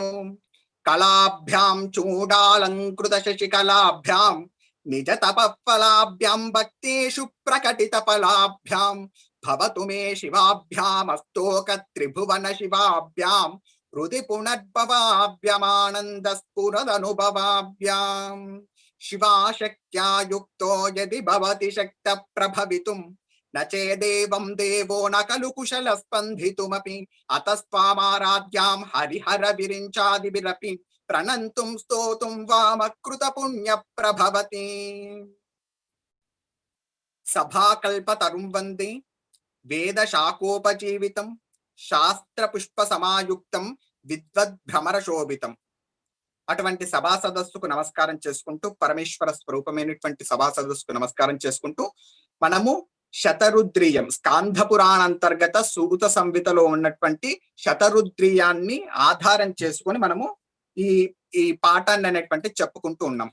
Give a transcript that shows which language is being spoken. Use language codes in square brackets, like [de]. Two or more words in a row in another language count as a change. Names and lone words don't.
[sa] కళాభ్యాం చూడాలంకృత శశికళాభ్యాం నిజ తపఫలాభ్యాం భక్తేషు ప్రకటిత ఫలాభ్యాం భవతు మే శివాభ్యామస్తోక త్రిభువన శివాభ్యాం హృది పునర్భవాభ్యమానంద స్ఫురదనుభవాభ్యాం. शिवाशक्त्या युक्तो यदि भवति शक्त प्रभवितुं न चेदेवं देवो न खलु कुशल स्पन्दितुमपि अतस्त्वामाराध्यां हरिहर विरिञ्चादिभिरपि प्रणन्तुं स्तोतुं वामकृत पुण्य प्रभवति. सभाकल्पतरुं वन्दे वेद शाकोपजीवितं शास्त्र पुष्प समायुक्तं विद्वद्भ्रमर शोभितं. [te] అటువంటి సభా సదస్సుకు నమస్కారం చేసుకుంటూ, పరమేశ్వర స్వరూపమైనటువంటి సభా సదస్సుకు నమస్కారం చేసుకుంటూ, మనము శతరుద్రియం స్కాంధ పురాణ అంతర్గత సూత సంహితలో ఉన్నటువంటి శతరుద్రియాన్ని ఆధారం చేసుకొని మనము ఈ ఈ పాఠాన్ని అనేటువంటి చెప్పుకుంటూ ఉన్నాం.